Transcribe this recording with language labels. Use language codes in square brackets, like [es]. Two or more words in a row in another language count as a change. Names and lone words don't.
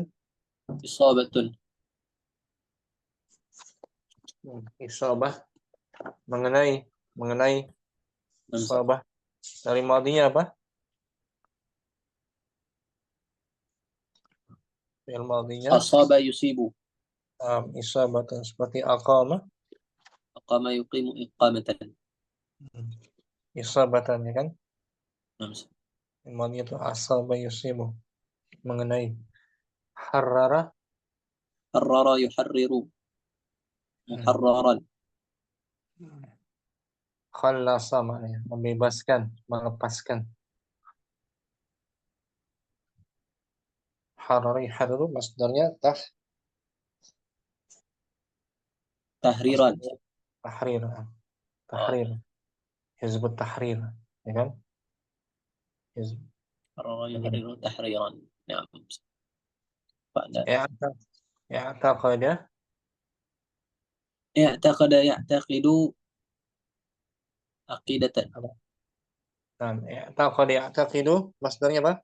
[ar] Isabatun. [id] isabah, mengenai, [ar] Naam, Ustaz. [id] isabah. Dari madinya apa? Fi'il madinya [ar] Asaba yusibu. [id] isabatun seperti aqama, [ar] Aqama yuqimu iqamatan. [id] isabatan ya kan? [ar] Naam, Ustaz. [id] Fi'il madinya itu [ar] asaba yusibu, [id] mengenai. [ar] Harrara, Harrara yuharriru. Muharraran. [id] khallasa maknanya, membebaskan, melepaskan. [ar] Harari hariru masdarnya Tahriran. [id] masdarnya tahrir, Oh, [ar] tahrir, hizbut tahrir, [id] ya kan? Hizb. [ar] harrara yuharriru tahriran. [id] Naam. Pada. [ar] I'taqada, I'taqada ya'taqidu aqidatan. [id] apa? Nah, [ar] i'taqada ya'taqidu [id] masdarnya apa?